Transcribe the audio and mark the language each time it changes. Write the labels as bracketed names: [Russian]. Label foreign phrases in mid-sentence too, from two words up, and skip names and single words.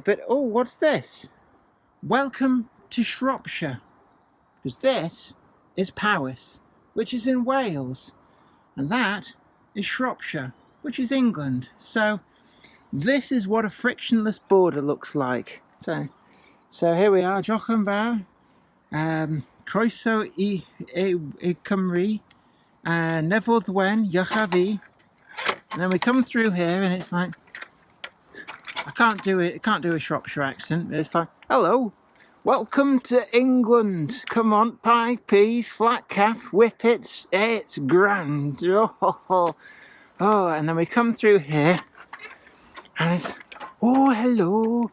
[English] But, oh, what's this? Welcome to Shropshire. Because this is Powys, which is in Wales. And that is Shropshire, which is England. So this is what a frictionless border looks like. So here we are, [Welsh] Diolch yn fawr. Croeso I Cymru. Nefodd wen, iach a fi. [English] And then we come through here and it's like, I can't do a Shropshire accent. It's like, hello, welcome to England. Come on, pie, peas, flat calf, whippets. It's grand. Oh, and then we come through here and it's, oh, hello.